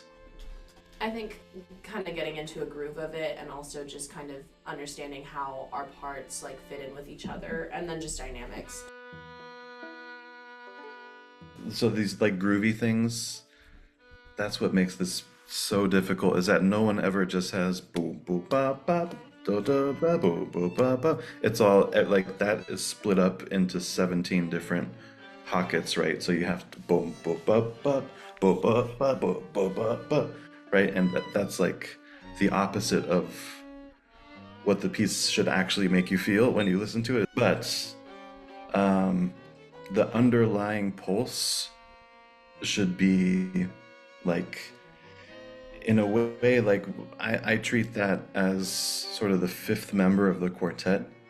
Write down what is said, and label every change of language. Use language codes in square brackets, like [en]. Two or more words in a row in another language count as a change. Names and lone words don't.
[en] I think kind of getting into a groove of it, and also just kind of understanding how our parts like fit in with each other, and then just dynamics. So these like groovy things, that's what makes this so difficult, is that no one ever just has boom boom ba ba da da ba boom boom ba ba. It's all like that is split up into 17 different pockets, right? So you have to boom boom ba ba boom ba ba boom ba ba ba, right? And that's like the opposite of what the piece should actually make you feel when you listen to it. But the underlying pulse should be like, in a way, like I treat that as sort of the fifth member of the quartet.